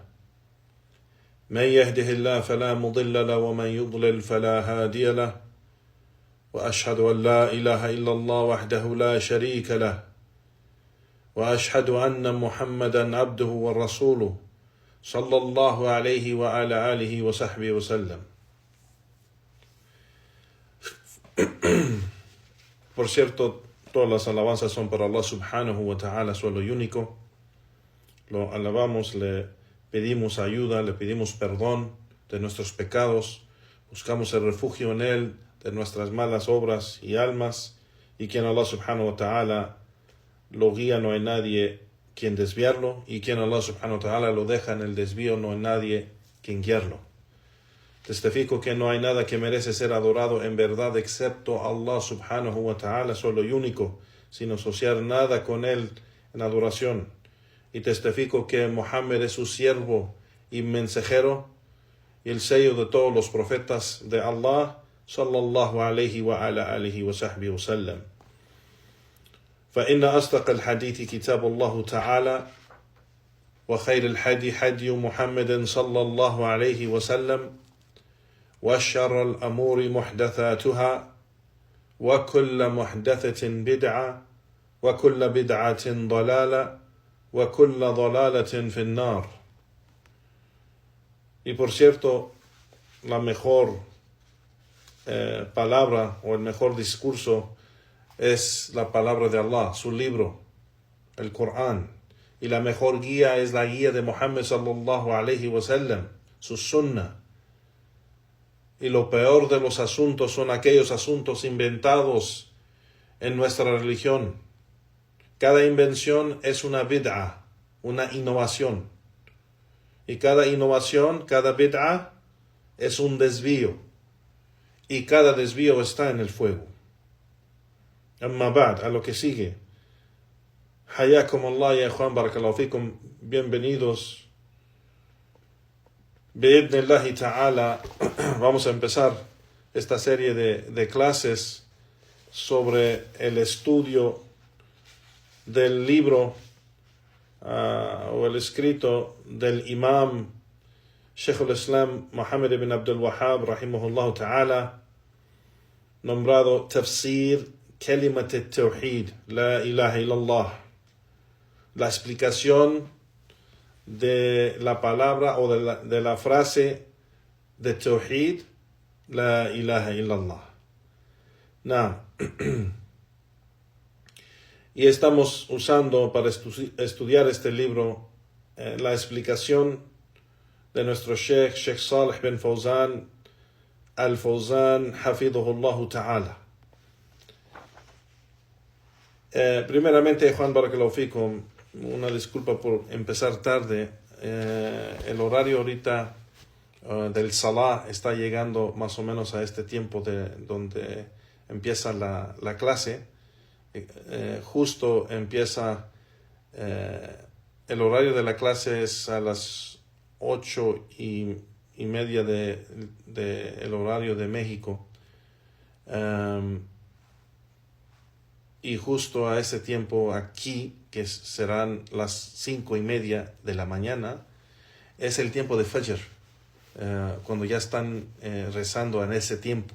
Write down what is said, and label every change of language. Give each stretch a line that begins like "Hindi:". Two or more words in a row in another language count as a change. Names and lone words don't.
Arabic: من يهده الله فلا مضل له ومن يضلل فلا هادي له، وأشهد أن لا إله إلا الله وحده لا شريك له، وأشهد أن محمدا عبده ورسوله صلى الله عليه وعلى آله وصحبه وسلم.
Spanish: Por cierto, todas las alabanzas son para
Arabic: الله سبحانه وتعالى,
Spanish: solo y único. Lo alabamos, le pedimos ayuda, le pedimos perdón de nuestros pecados, buscamos el refugio en Él de nuestras malas obras y almas, y quien
Arabic: الله سبحانه وتعالى
Spanish: lo guía, no hay nadie quien desviarlo, y quien
Arabic: الله سبحانه وتعالى
Spanish: lo deja en el desvío, no hay nadie quien guiarlo. Testifico que no hay nada que merece ser adorado en verdad excepto
Arabic: الله سبحانه وتعالى,
Spanish: solo y único, sin asociar nada con Él en adoración. Y testifico que Muhammad es su siervo y mensajero y el sello de todos los profetas de Allah,
Arabic: صلى الله عليه وعلى آله وصحبه وسلم. فإن أصدق الحديث كتاب الله تعالى وخير الحدي حدي محمد صلى الله عليه وسلم وشر الأمور محدثاتها وكل محدثة بدعة وكل بدعة ضلالة وكل ضلالة في النار.
Spanish: Y por cierto, la mejor palabra o el mejor discurso es la palabra de Allah, su libro, el Corán. Y la mejor guía es la guía de Muhammad
Arabic: صلى الله عليه وسلم,
Spanish: su sunnah. Y lo peor de los asuntos son aquellos asuntos inventados en nuestra religión. Cada invención es una bid'a, una innovación. Y cada innovación, cada bid'a, es un desvío. Y cada desvío está en el fuego.
Arabic: أما بعد,
Spanish: a lo que sigue.
Arabic: حياكم الله يا إخوان, بارك الله فيكم, bienvenidos. بإذن الله تعالى,
Spanish: vamos a empezar esta serie de clases sobre el estudio del libro o el escrito del imam Shaykh al-Islam Muhammad ibn Abdul Wahhab
Arabic: رحمه الله تعالى,
Spanish: nombrado Tafsir Kalimat al-Tawhid,
Arabic: لا إله إلا الله,
Spanish: la explicación de la palabra o de la frase de Tawhid,
Arabic: لا إله إلا الله.
Spanish: Y estamos usando para estudiar este libro la explicación de nuestro Sheikh Salih bin Fawzan al-Fawzan
Arabic: حفظه الله تعالى.
Spanish: Primeramente, Juan
Arabic: بارك الله فيكم,
Spanish: una disculpa por empezar tarde. El horario ahorita del Salah está llegando más o menos a este tiempo de donde empieza la clase. Justo empieza el horario de la clase es a las 8:30 de el horario de México, y justo a ese tiempo aquí, que serán las 5:30 de la mañana, es el tiempo de Fajr, cuando ya están rezando en ese tiempo.